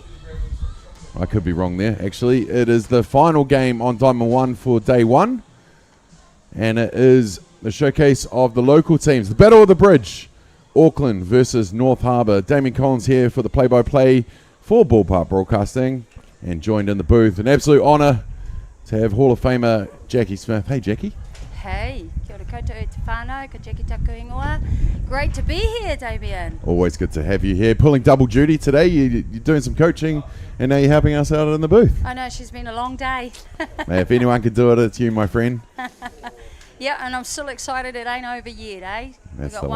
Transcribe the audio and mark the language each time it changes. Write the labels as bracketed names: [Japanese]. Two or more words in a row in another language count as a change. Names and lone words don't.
[English] I could be wrong there, actually. It is the final game on Diamond 1 for day one. And it is the showcase of the local teams. The Battle of the Bridge, Auckland versus North Harbour. Damien Collins here for the play-by-play for Ballpark Broadcasting. And joined in the booth. An absolute honour to have Hall of Famer Jackie Smith. Hey, Jackie. [Māori] Hey, kia ora koutou e te whānau, ka Jackie taku ingoa. [English] Great to be here, Damien. Always good to have you here. Pulling double duty today. You're doing some coaching and now you're helping us out in the booth. I know, she's been a long day. Hey, if anyone could do it, it's you, my friend. Yeah, and I'm still excited it ain't over yet, eh? That's We've got